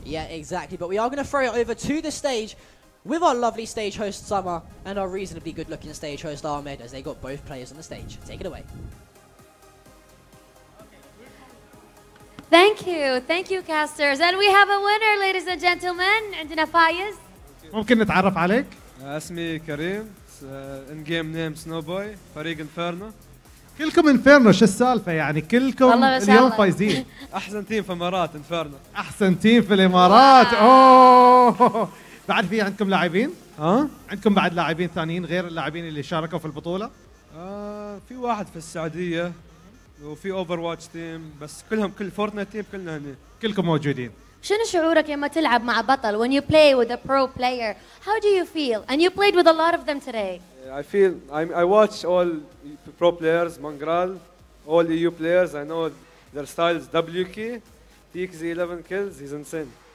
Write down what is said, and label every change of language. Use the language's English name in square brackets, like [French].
[English] Yeah, exactly, but we are going to throw it over to the stage with our lovely stage host Summer and our reasonably good looking stage host Ahmed, as they got both players on the stage. Take it away. Thank you casters, and we have a winner, ladies and gentlemen. [Arabic] عندنا فايز. ممكن نتعرف عليك؟ اسمي كريم، ان جيم نيم سنوبوي، فريق انفيرنو. كلكم انفيرنو، شو السالفة يعني؟ كلكم اليوم فايزين. احسن تيم في الامارات انفيرنو. احسن تيم في الامارات. اوه بعد في عندكم لاعبين؟ عندكم بعد لاعبين ثانيين غير اللاعبين اللي شاركوا في البطولة؟ في واحد في السعودية وفي اوفر واتش تيم، بس كل فورتنايت تيم كلنا هنا. كلكم موجودين. شنو شعورك لما تلعب مع بطل [English] when you play with a pro player? How do you feel? And you played with a lot of them today. I watch all pro players, Mangral, all EU players. I know their styles. WK, TXZ 11 kills. He's insane.